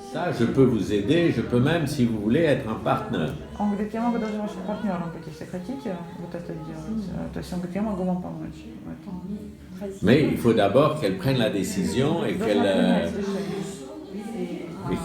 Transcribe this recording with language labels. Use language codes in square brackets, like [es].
[fr] Ça, je peux vous aider, je peux même, si vous voulez, être un partenaire. [ru] Он говорит, я могу даже вашим партнером быть, если хотите вот это делать. То есть он говорит, я могу вам помочь в этом. [fr] Mais il faut d'abord qu'elle prenne la décision et [ru] Должна принять решение.